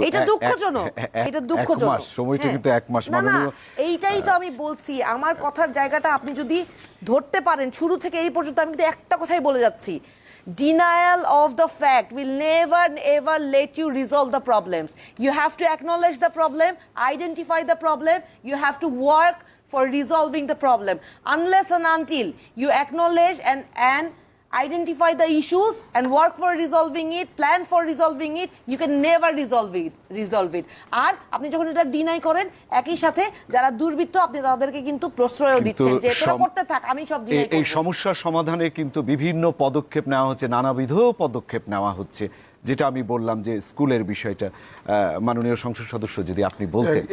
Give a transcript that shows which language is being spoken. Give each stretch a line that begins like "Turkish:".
Bangla: এটা দুঃখজনক, এটা দুঃখজনক। সময়টা কিন্তু 1 মাস। এইটাই তো আমি বলছি, আমার কথার জায়গাটা আপনি যদি ধরতে পারেন শুরু থেকে এই পর্যন্ত, আমি কিন্তু একটা কথাই বলে যাচ্ছি,
English: denial of the fact will never ever let you resolve the problems. You have to acknowledge the problem, identify the problem, you have to work for resolving the problem. Unless and until you acknowledge and identify the issues and work for resolving it, plan for resolving it, you can never resolve it.
Bangla: আর আপনি যখন এটা deny করেন, একই সাথে যারা দুর্বৃত্ত আপনি তাদেরকে কিন্তু প্রশ্রয়ও দিচ্ছেন যে তোরা করতে থাক, আমি সব ডিনাই করব। এই সমস্যার সমাধানে কিন্তু বিভিন্ন পদক্ষেপ নেওয়া হচ্ছে, নানাবিধ পদক্ষেপ নেওয়া হচ্ছে, যেটা আমি বললাম যে স্কুলের বিষয়টা মাননীয় সংসদ সদস্য যদি আপনি বলতেন।